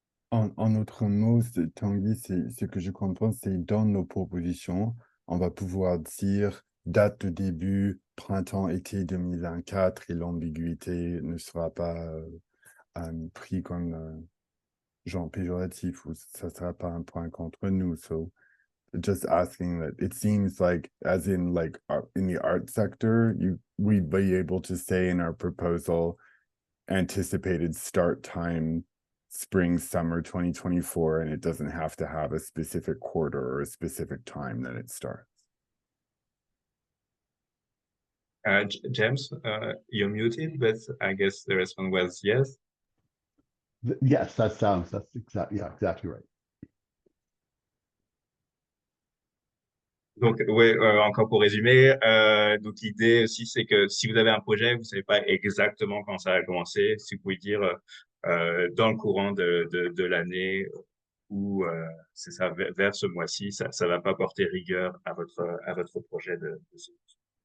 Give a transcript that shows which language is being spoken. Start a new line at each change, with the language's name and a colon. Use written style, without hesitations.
French: En autre mot, Tanguy, ce que je comprends, c'est dans nos propositions, on va pouvoir dire date de début, printemps-été 2024, et l'ambiguïté ne sera pas pris comme genre péjoratif, ou ça sera pas un point contre nous.
English: So just asking that, it seems like, as in like in the art sector, we'd be able to say in our proposal, anticipated start time spring, summer 2024, and it doesn't have to have a specific quarter or a specific time that it starts. James, you're muted, but I guess the response was yes. Yes, that's exactly right.
French: Donc, oui, encore pour résumer, donc l'idée aussi, c'est que si vous avez un projet, vous ne savez pas exactement quand ça va commencer, si vous pouvez dire dans le courant de l'année ou c'est ça, vers ce mois-ci, ça ne va pas porter rigueur à votre projet de solution.